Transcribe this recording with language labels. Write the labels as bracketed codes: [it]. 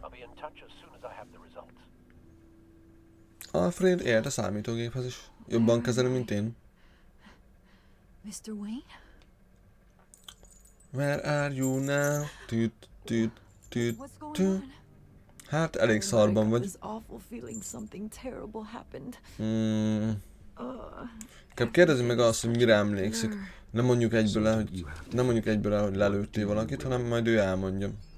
[en] I'll be in touch as soon as I have the results. [hu] Alfred ért a számítógéphez is. Jobban kezeli, mint én. [en] Mr. Wayne? Where are you now? Tüt, tüt, tüt, What's going tüt. on? [hu] Hát elég szarban vagy. [en] This awful feeling something terrible happened. [hu] Inkább kérdezi meg azt, hogy mire emlékszik. Nem mondjuk egyből el, hogy lelőttél valakit, hanem majd ő elmondja.